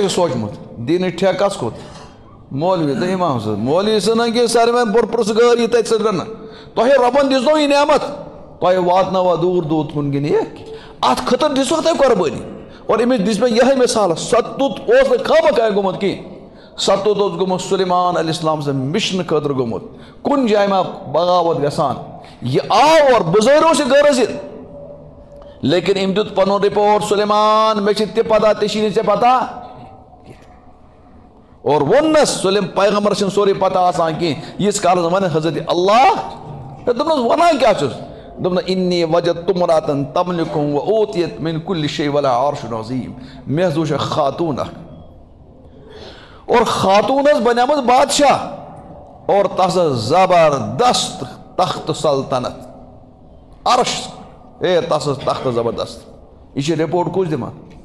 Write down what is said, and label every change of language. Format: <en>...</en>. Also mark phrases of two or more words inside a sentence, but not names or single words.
<ks>چھُ سوٗنٛچمُت دیٖنٕچ ٹھیکہٕ کس کھوٚت مولوی تہٕ اِمام صٲب مولوی سٕنٛز نہٕ کینٛہہ ساروِین پُرسگٲر یہِ تتہِ سۭتۍ رنہٕ تۄہہِ رۄبن دِژنو یہِ نعمت تۄہہِ واتناوا دوٗر دوٗر کُن کِنہٕ یہِ اتھ خٲطرٕ دِژوٕ تۄہہِ قۄربٲنی اور أمِس دِژ مےٚ یِہے مِثال ستُت اوس نہٕ خامہ خاہ گوٚمُت کینٛہہ ستُت اوس گوٚمُت سُلیمان</ks> <ar>علیہ السلام</ar> <ks>سٕنٛدِ مِشنہٕ خٲطرٕ گوٚمُت کُنہِ جایہِ ما بغاوت گژھان یہِ آو اور بُزٲرِو چھِ غرض یہِ لیکن أمۍ دیُت پنُن رِپورٹ سُلیمان مےٚ چھِ تہِ پتہ تہِ چھِ نہٕ ژےٚ پتہ اور ووٚننس پیغمبر چھُنہٕ سورُے پتہ آسان کینٛہہ ییٖتِس کالس ونہِ حضرت اللہ دوٚپنس وَنان کیٛاہ چھُس دوٚپنس</ks> <ar>اِنی وجدت امرأة تملکُم وأوتیت من کُلہِ شیء ولہا عرش عظیٖم</ar> <ks>مےٚ حظ وٕچھ خاتوٗن اکھ اور خاتوٗن ٲس بنیمٕژ بادشاہ اور تس ٲس زبردست تخت سلطنت عرش تس ٲس تخت زبردست یہِ چھِ رِپورٹ کُس دِوان</ks>